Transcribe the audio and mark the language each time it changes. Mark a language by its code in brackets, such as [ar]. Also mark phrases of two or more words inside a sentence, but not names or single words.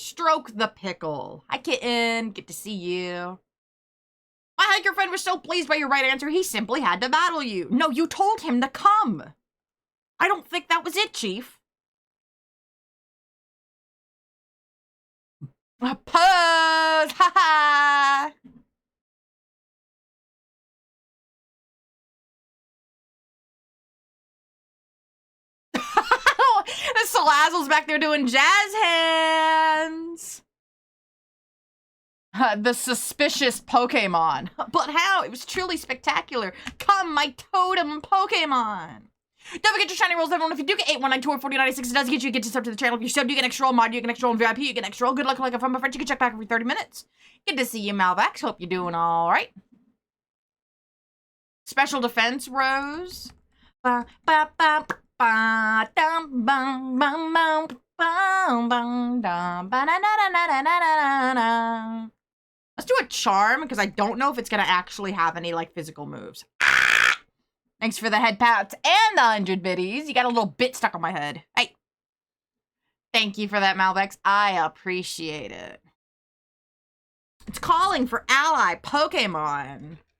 [en] Stroke the Pickle. Hi, kitten. Good to see you. My hiker friend was so pleased by your right answer, he simply had to battle you. No, you told him to come. I don't think that was it, Chief. A pose! Ha ha! Salazzle's back there doing jazz hands. The suspicious Pokemon. But how? It was truly spectacular. Come, my totem Pokemon. Don't forget your shiny rolls, everyone. If you do get 8, 1, 9, 2, or 40, 96, it does get you to sub to the channel. If you sub, you get extra roll. Mod, you get extra roll. And VIP, you get extra roll. Good luck, like a fun, my friend. You can check back every 30 minutes. Good to see you, Malvax. Hope you're doing all right. Special defense, Rose. Ba, ba, ba, ba, dum, bum, bum, bum, bum, bum, dum, ba, na, na, na, na, na, na, na. Let's do a charm, because I don't know if it's going to actually have any, like, physical moves. Ah! Thanks for the head pats and the 100 biddies. You got a little bit stuck on my head. Hey. Thank you for that, Malvex. I appreciate it. It's calling for ally Pokemon.